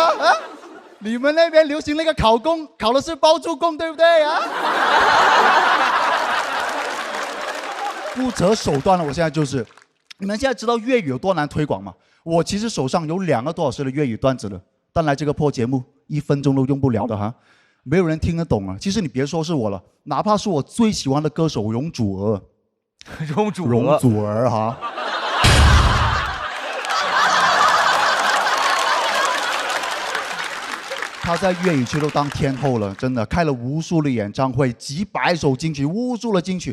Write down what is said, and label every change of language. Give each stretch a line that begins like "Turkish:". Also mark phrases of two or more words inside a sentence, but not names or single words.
Chinese: 啊，你們那邊流行那個考公，考的是包租公，對不對啊？不擇手段了，我現在就是。你們現在知道粵語有多難推廣嗎？我其實手上有2個多小時的粵語段子了，但來這個破節目1分鐘都用不了的哈。没有人听得懂啊。其实你别说是我了，哪怕是我最喜欢的歌手容祖儿，容祖儿哈。他在粤语区都当天后了，真的开了无数的演唱会，几百首金曲，无数的金曲。